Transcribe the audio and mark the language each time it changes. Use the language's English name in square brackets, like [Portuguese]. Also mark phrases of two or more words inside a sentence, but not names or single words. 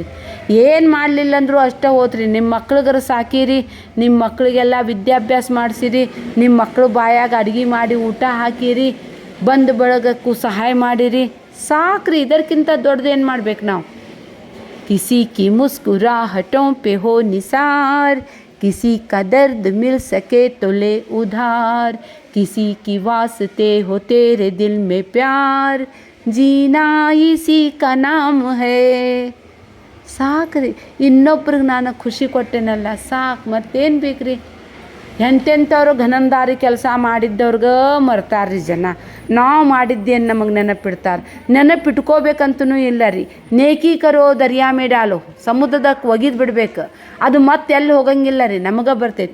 [Kannada] ಏನು ಮಾಡಲಿಲ್ಲ ಅಂದರೂ ಅಷ್ಟೇ ಹೋತ್ರಿ. ನಿಮ್ಮ ಮಕ್ಳಿಗರ ಸಾಕಿರಿ, ನಿಮ್ಮ ಮಕ್ಕಳಿಗೆಲ್ಲ ವಿದ್ಯಾಭ್ಯಾಸ ಮಾಡಿಸಿರಿ, ನಿಮ್ಮ ಮಕ್ಕಳು ಬಾಯಾಗ ಅಡುಗೆ ಮಾಡಿ ಊಟ ಹಾಕಿರಿ, ಬಂದು ಬಳಗಕ್ಕೂ ಸಹಾಯ ಮಾಡಿರಿ, ಸಾಕ್ರಿ. ಇದಕ್ಕಿಂತ ದೊಡ್ಡದೇನು ಮಾಡ್ಬೇಕು ನಾವು? [Hindi] किसी की मुस्कुराहटों पे हो निसार, किसी का दर्द मिल सके तो ले उधार, किसी की वास्ते हो तेरे दिल में प्यार, जीना इसी का नाम है. [Kannada] ಸಾಕ್ರಿ. ಇನ್ನೊಬ್ರಿಗೆ ನಾನು ಖುಷಿ ಕೊಟ್ಟೆನಲ್ಲ ಸಾಕು, ಮತ್ತೇನು ಬೇಕ್ರಿ? ಎಂತೆಂಥವ್ರು ಘನಂದಾರಿ ಕೆಲಸ ಮಾಡಿದ್ದವ್ರಿಗೆ ಮರ್ತಾರ್ರಿ ಜನ. ನಾವು ಮಾಡಿದ್ದೇನು ನಮಗೆ ನೆನಪಿಡ್ತಾರೆ? ನೆನಪಿಟ್ಕೋಬೇಕಂತೂ ಇಲ್ಲ ರೀ. [Hindi] नेकी करो दरिया में डालो, [Kannada] ಸಮುದ್ರದಕ್ಕೆ ಒಗಿದು ಬಿಡ್ಬೇಕು, ಅದು ಮತ್ತೆ ಎಲ್ಲಿ ಹೋಗಂಗಿಲ್ಲ ರೀ, ನಮಗೆ ಬರ್ತೈತಿ.